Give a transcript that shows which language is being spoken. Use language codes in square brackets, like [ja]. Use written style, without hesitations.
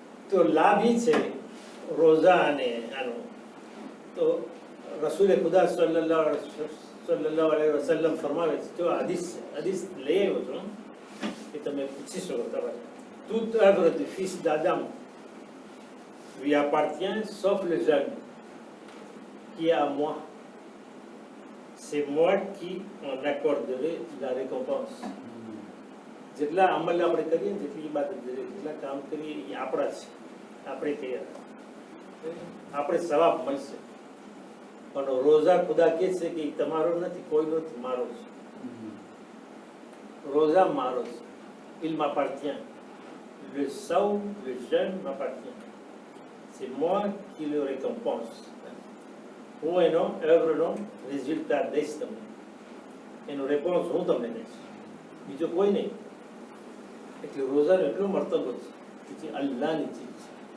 [gu] તો લાભ ઈ છે રોઝા અને આનો. તો રસૂલે ખુદા સલ્લલ્લાહુ અલૈહિ વસલ્લમ ફરમાવે છે, જો હદીસ લઈ આવ્યો છો કે તમે પૂછી શકો તમારે. [fr] toute œuvre du fils d'Adam lui appartient sauf le jeûne qui est à moi. C'est moi qui en accorderai la récompense. [gu] જેટલા અમલ આપણે કરીએ, જેટલી ઇબાદત કરીએ, જેટલા કામ કરીએ એ આપણા છે, આપણે કર્યા, આપણે સવાબ મળશે. પણ રોઝા ખુદા કહે છે કે તમારો નથી, કોઈનો નથી, મારો છે. રોઝા મારો છે. [fr] il m'appartient. Le saum, le jeûne m'appartient. C'est moi qui le récompense. [gu] હું એનો œuvreનો રિઝલ્ટ દઈશ તમને, એનો રેસ્પોન્સ હું તમને દઈશ, બીજો કોઈ નહીં. એટલે રોઝાનો એટલો મર્તબો છે કે જે અલ્લાહની ચીજ છે.